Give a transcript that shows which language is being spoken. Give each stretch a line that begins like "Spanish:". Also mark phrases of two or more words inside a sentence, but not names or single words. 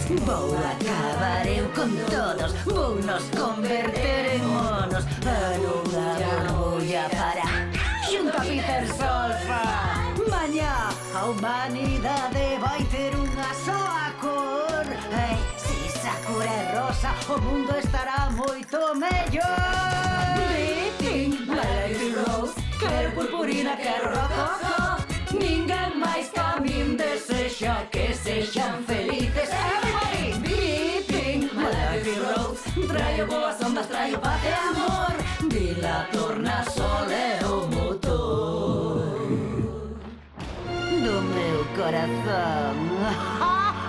Galician: Vou acabar eu con todos, vou nos converter en monos en unha burbulla para xunto a Peter Solfa. Mañá a humanidade vai ter unha soa cor. Ei, si Sakura é rosa, o mundo estará moito mellor.
English: Beating, my lady rose,
Galician: quero purpurina, quero rococó. Ninguén máis que a min desexa que sexan felices.
English: Everybody! Beating, my lady rose,
Galician: traio boas ondas, traio paz e amor. Vila torna sol é o motor do meu corazón.